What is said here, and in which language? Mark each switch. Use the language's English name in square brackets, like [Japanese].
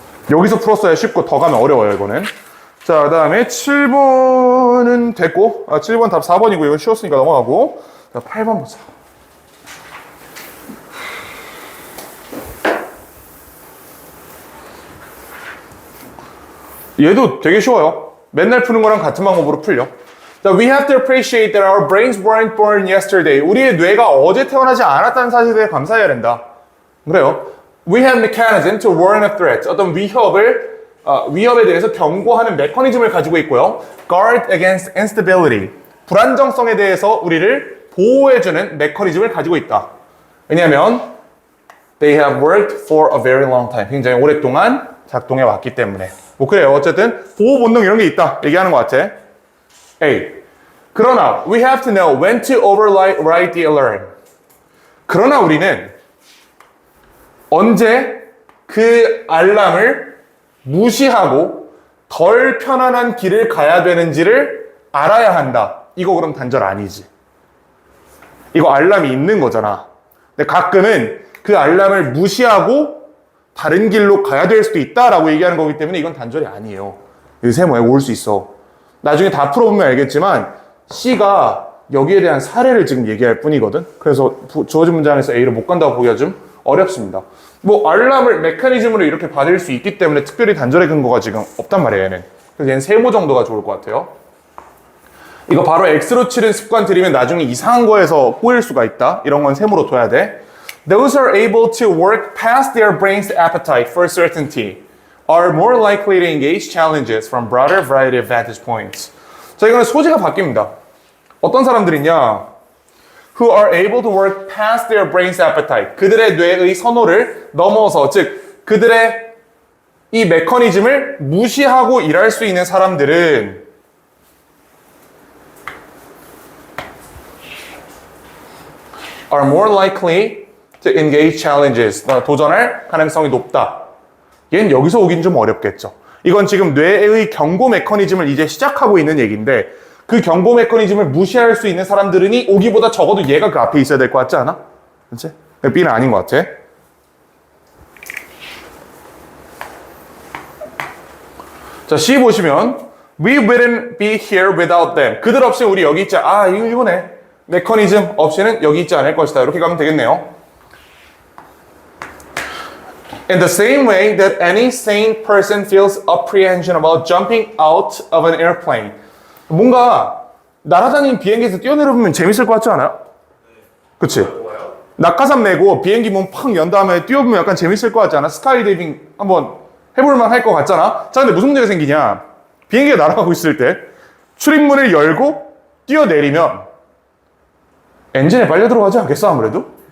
[Korean] 여기서 풀었어야 쉽고 더 가면 어려워요. 이거는. 자, 그 다음에 7번은 됐고 7번 답 4번이고 이거 쉬웠으니까 넘어가고 자, 8번 보자. 얘도 되게 쉬워요. 맨날 푸는 거랑 같은 방법으로 풀려. [English] 자, we have to appreciate that our brains weren't born yesterday. [Korean] 우리의 뇌가 어제 태어나지 않았다는 사실에 감사해야 된다. 그래요. [English] We have mechanism to warn of threats. [Korean] 어떤 위협에 대해서 경고하는 메커니즘을 가지고 있고요. [English] Guard against instability. [Korean] 불안정성에 대해서 우리를 보호해주는 메커니즘을 가지고 있다. [English] 왜냐하면 they have worked for a very long time. [Korean] 굉장히 오랫동안 작동해 왔기 때문에. 뭐 그래요. 어쨌든 보호 본능 이런 게 있다. 얘기하는 것 같아. A. [English] 그러나 we have to know when to override the alarm. [Korean] 그러나 우리는 언제 그 알람을 무시하고 덜 편안한 길을 가야 되는지를 알아야 한다. 이거 그럼 단절 아니지. 이거 알람이 있는 거잖아. 근데 가끔은 그 알람을 무시하고 다른 길로 가야 될 수도 있다라고 얘기하는 거기 때문에 이건 단절이 아니에요. 이 세모에 올 수 있어. 나중에 다 풀어보면 알겠지만 C가 여기에 대한 사례를 지금 얘기할 뿐이거든. 그래서 주어진 문장에서 A를 못 간다고 보기가 좀 어렵습니다. 뭐 알람을 메커니즘으로 이렇게 받을 수 있기 때문에 특별히 단절의 근거가 지금 없단 말이에요. 얘는. 그래서 얘는 세모 정도가 좋을 것 같아요. 이거 바로 X로 치는 습관 들이면 나중에 이상한 거에서 꼬일 수가 있다. 이런 건 세모로 둬야 돼. [English] Those are able to work past their brain's appetite for certainty are more likely to engage challenges from broader variety of vantage points. [Korean] 자, 이거는 소재가 바뀝니다. 어떤 사람들이냐? [English] Who are able to work past their brain's appetite. [Korean] 그들의 뇌의 선호를 넘어서, 즉 그들의 이 메커니즘을 무시하고 일할 수 있는 사람들은 [English] are more likely to engage challenges. [Korean] 도전할 가능성이 높다. 얘는 여기서 오긴 좀 어렵겠죠. 이건 지금 뇌의 경고 메커니즘을 이제 시작하고 있는 얘기인데 그 경고 메커니즘을 무시할 수 있는 사람들은 오기보다 적어도 얘가 그 앞에 있어야 될 것 같지 않아? 그렇지? B는 아닌 것 같아. 자, C 보시면 [English] We wouldn't be here without them. [Korean] 그들 없이 우리 여기 있지. 이거네. 메커니즘 없이는 여기 있지 않을 것이다. 이렇게 가면 되겠네요. [English] In the same way that any sane person feels apprehension about jumping out of an airplane. [Korean] 뭔가 날아다니는 비행기에서 뛰어내려보면 재밌을 것 같지 않아요? 그치? 낙하산 메고 비행기 문 팍 연 다음에 뛰어보면 약간 재밌을 것 같지 않아? 스카이다이빙 한번 해볼만 할 것 같잖아? 자, 근데 무슨 문제가 생기냐? 비행기가 날아가고 있을 때 출입문을 열고 뛰어내리면 엔진에 빨려 들어가지 않겠어, 아무래도?